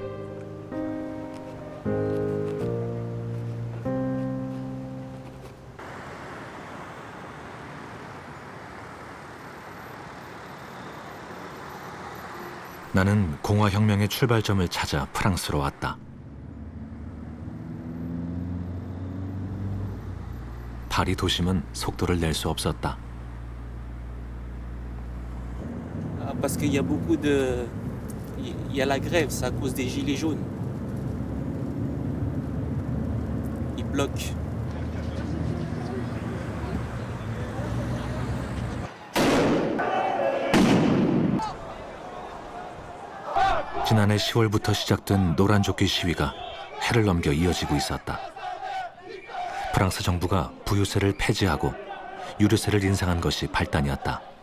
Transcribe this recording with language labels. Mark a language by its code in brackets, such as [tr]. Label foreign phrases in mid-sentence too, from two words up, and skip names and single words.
[ko] 나는 공화혁명의 출발점을 찾아 프랑스로 왔다. 파리 도심은 속도를 낼 수 없었다. [fr] Parce qu'il y a beaucoup de... Il y a la grève, c'est à cause des gilets jaunes. Ils bloquent. [ko] 지난해 10월부터 시작된 노란조끼 시위가 해를 넘겨 이어지고 있었다. 프랑스 정부가 부유세를 폐지하고 유류세를 인상한 것이 발단이었다.